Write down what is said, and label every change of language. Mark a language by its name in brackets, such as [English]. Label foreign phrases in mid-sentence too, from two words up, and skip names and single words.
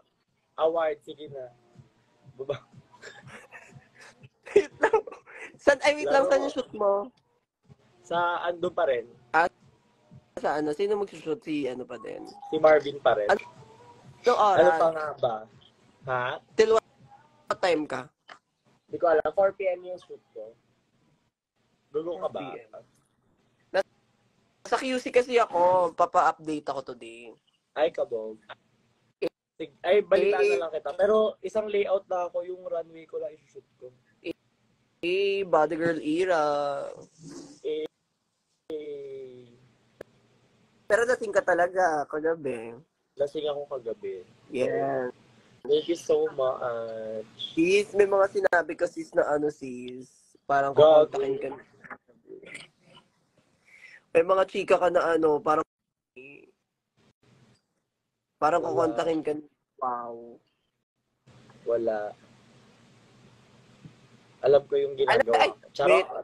[Filipino] Award, sige na. Baba. Wait lang. Wait lang, saan yung shoot mo? Sa ando pa rin. Sa ano? Sino mag-shoot? Si ano pa din? Si Marvin pa rin. Anong oras? Ano pa nga ba? Ha? [English] Till what time ka? [Filipino] Hindi ko alam. 4 p.m. yung shoot ko. Gulo ka ba? Sa QC kasi ako, papa-update ako today. Ay, kabog. Ay, balitaan na lang kita. Pero isang layout na ako, yung runway ko lang i-shoot ko. [English] Body girl era. [Filipino] Pero lasing ka talaga kagabi. Lasing ako kagabi. [English] Yeah. Thank you so much. [Filipino] Sis, may mga sinabi ka sis na ano sis. Parang kukontakin ka. May mga chika ka na ano, parang kukontakin ka. Wow. Wala. Alam ko yung ginagawa. Charot.